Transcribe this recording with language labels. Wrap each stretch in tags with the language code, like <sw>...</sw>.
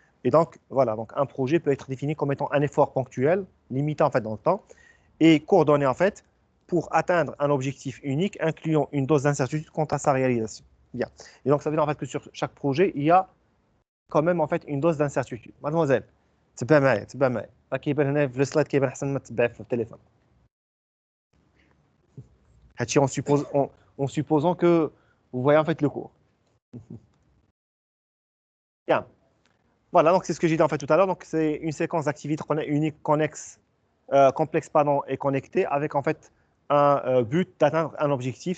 <fr>Et donc voilà, donc un projet peut être défini comme étant un effort ponctuel, limité en fait dans le temps et coordonné en fait pour atteindre un objectif unique, incluant une dose d'incertitude quant à sa réalisation. Bien. Et donc ça veut dire en fait que sur chaque projet il y a quand même en fait une dose d'incertitude.</fr> <ar>Mademoiselle, تبع معايا تبع معايا راه كيبان هنا في السلايد كيبان احسن ما تتبع في التليفون. هادشي</ar> <fr>en supposant que vous voyez en fait le cours. Bien. Voilà, donc c'est ce que j'ai dit en fait tout à l'heure. Donc c'est une séquence d'activités unique, connexe, complexe pardon, et connectée avec en fait un but d'atteindre un objectif.</fr>